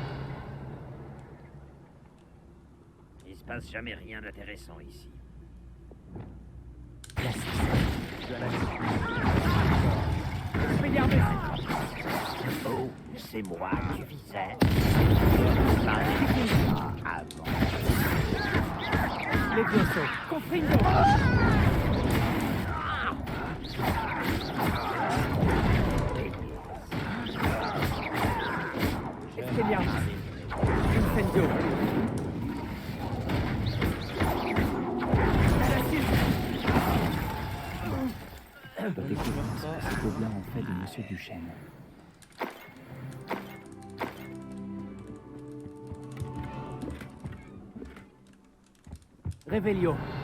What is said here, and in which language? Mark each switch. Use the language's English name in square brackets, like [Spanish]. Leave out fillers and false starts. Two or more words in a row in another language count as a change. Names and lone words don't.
[French] Il se passe jamais rien d'intéressant ici. Expelliarmus. C'est moi que tu visais. Avant. Les Biosso, comprimo. Expelliarmus. Incendio. Découvrons ce que ces gobelins ont fait de Monsieur Duchesne. Revelio.